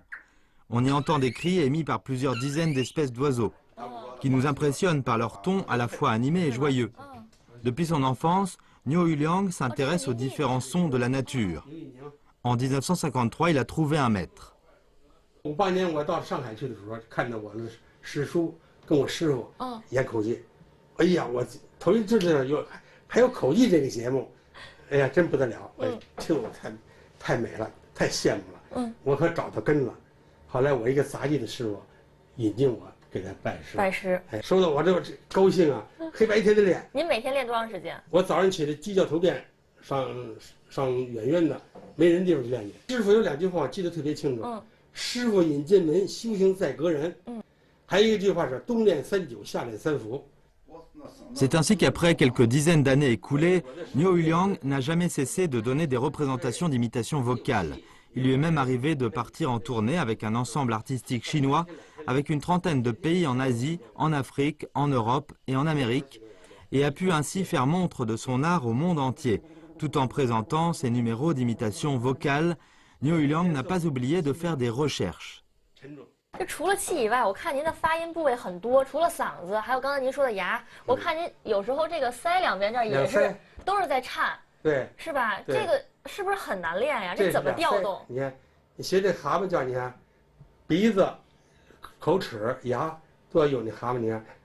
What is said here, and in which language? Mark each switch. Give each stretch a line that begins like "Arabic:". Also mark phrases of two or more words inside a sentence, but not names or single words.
French: On y entend des cris émis par plusieurs dizaines d'espèces d'oiseaux, qui nous impressionnent par leur ton à la fois animé et joyeux. Depuis son enfance, Niu Liang s'intéresse aux différents sons de la nature. En 1953, il a trouvé un maître.
Chinese: 58 年我到上海去的时候，看到我的师叔跟我师傅演口技，哎呀，我头一次知道还有口技这个节目。哎呀，真不得了！听我太美了，太羡慕了。我可找到根了。后来我一个杂技的师傅引进我，给他拜师。拜师，说到我这高兴啊，黑白天的练。您每天练多长时间？我早上起来鸡叫头遍，上远远的没人地方去练去。师傅有2句话我记得特别清楚。师傅引进门，修行在个人。还有一句话是冬练3九，夏练3伏。
French: C'est ainsi qu'après quelques dizaines d'années écoulées, Niu Yuliang n'a jamais cessé de donner des représentations d'imitation vocale. Il lui est même arrivé de partir en tournée avec un ensemble artistique chinois avec une trentaine de pays en Asie, en Afrique, en Europe et en Amérique, et a pu ainsi faire montre de son art au monde entier. Tout en présentant ses numéros d'imitation vocale, Niu Yuliang n'a pas oublié de faire des recherches.
Chinese: 这除了气以外，我看您的发音部位很多，除了嗓子，还有刚才您说的牙，我看您有时候这个腮两边这儿也是都是在颤，对，是吧？这个是不是很难练呀？这怎么调动？你看，你学这蛤蟆叫，你看鼻子、口齿、牙都要有那蛤蟆，你看，